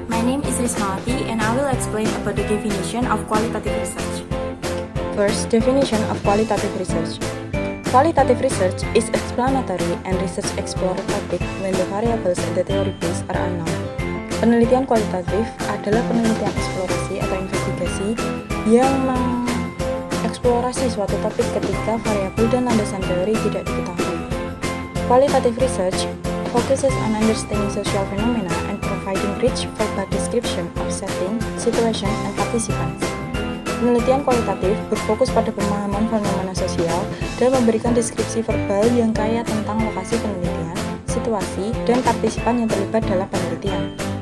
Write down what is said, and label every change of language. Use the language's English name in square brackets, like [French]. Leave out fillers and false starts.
[English] name is Rismawati and I will explain about the definition of qualitative research. First, definition of qualitative research. Qualitative research is explanatory and research explore topic when the variables in the theory base are unknown. [Indonesian] Penelitian kualitatif adalah penelitian eksplorasi atau investigasi yang mengeksplorasi suatu topik ketika variabel dan landasan teori tidak diketahui. [English] Qualitative research focuses on understanding social phenomena and providing rich verbal description of setting, situation, and participants. [Indonesian] Penelitian kualitatif berfokus pada pemahaman fenomena sosial dan memberikan deskripsi verbal yang kaya tentang lokasi penelitian, situasi, dan partisipan yang terlibat dalam penelitian.